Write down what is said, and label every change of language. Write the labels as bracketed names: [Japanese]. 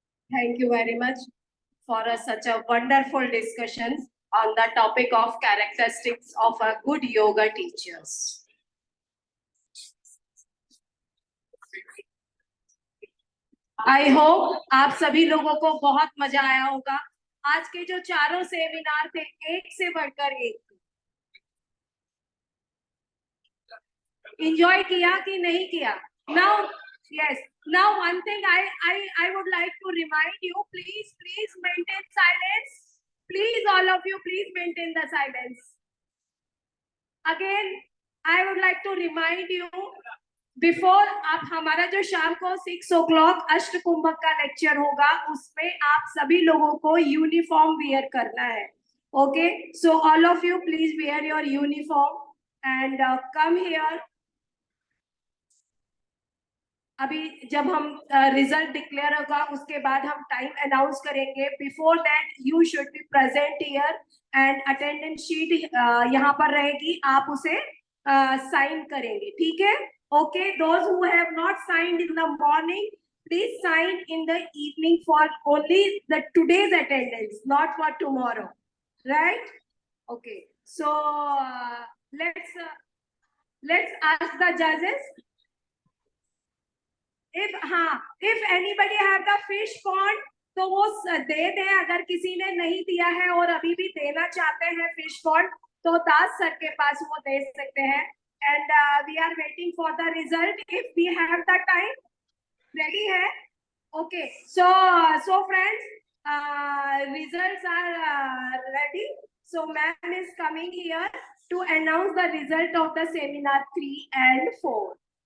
[English] Thank you very much for such a wonderful discussion on the topic of characteristics of a good yoga teachers. I hope [Hindi] आप सभी लोगों को बहुत मजा आया होगा। आज के जो चारों सेमिनार थे, एक से बढ़कर एक। Enjoy किया कि नहीं किया? [English] Now, yes. Now, one thing I would like to remind you, please maintain silence. Please, all of you, please maintain the silence. Again, I would like to remind you, before [Hindi] आप हमारा जो शाम को 6 o'clock अष्टकुंभक का lecture होगा, उसमें आप सभी लोगों को यूनिफॉर्म वेयर करना है. [English] Okay, so all of you, please wear your uniform and come here. [Hindi] अभी जब हम रिजल्ट डिक्लेयर होगा उसके बाद हम टाइम अनाउंस करेंगे. [English] before that you should be present here and attendance sheet [Hindi] यहाँ पर रहेगी, आप उसे साइन करेंगे. ठीक है? [English] Okay, those who have not signed in the morning, please sign in the evening for only the today's attendance, not for tomorrow. Right? Okay, so let's ask the judges. If anybody have the fish pond, [Hindi] तो वो दे दें. अगर किसी ने नहीं दिया है और अभी भी देना चाहते हैं फिश पॉन्ड, तो दास सर के पास वो दे सकते हैं. [English] And we are waiting for the result if we have the time. Ready है? Okay. So friends, results are ready. So ma'am is coming here to announce the result of the seminar 3 and 4.